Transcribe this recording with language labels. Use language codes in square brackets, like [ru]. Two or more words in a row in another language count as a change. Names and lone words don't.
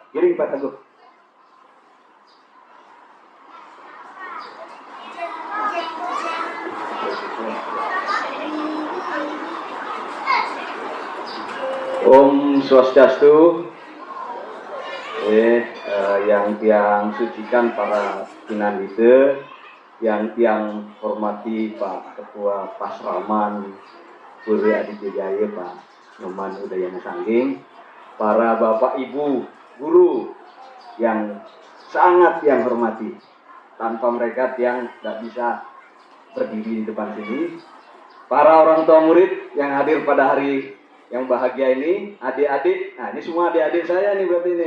[id] Kirim Pak Teguh. Om Swastiastu. Yang sucikan para pinandite, yang hormati Pak Ketua Pasraman Puri Aditya Jaya Pak Nyoman Udayana Sangging, para Bapak Ibu guru yang sangat yang hormati, tanpa mereka yang tidak bisa berdiri di depan sini, para orang tua murid yang hadir pada hari yang bahagia ini, adik-adik, nah ini semua adik-adik saya nih berarti nih.